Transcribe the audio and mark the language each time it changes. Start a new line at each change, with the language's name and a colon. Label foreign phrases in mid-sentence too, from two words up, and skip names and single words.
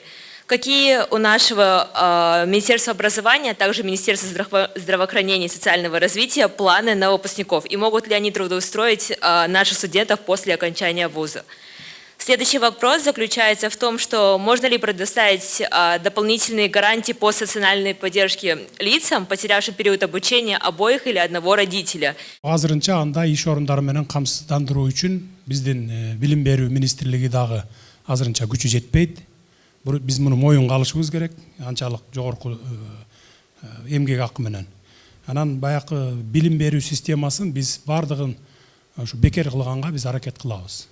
Russian: Какие у нашего Министерства образования, а также Министерства здравоохранения и социального развития планы на выпускников? И могут ли они трудоустроить наших студентов после окончания вуза? Следующий вопрос заключается в том, что можно ли предоставить дополнительные гарантии по социальной поддержке лицам, потерявшим период обучения обоих или одного родителя?
Kyrgyz: Азырынча андай иш орундары менен камсыздандыруу үчүн биздин билим берүү министрлиги дагы азырынча күчү жетпейт. Биз муну моюнга алышыбыз керек, анчалык жогорку эмгек акы менен. Анан баягы билим берүү системасын биз бардыгын ушу бекер кылганга биз аракет кылабыз.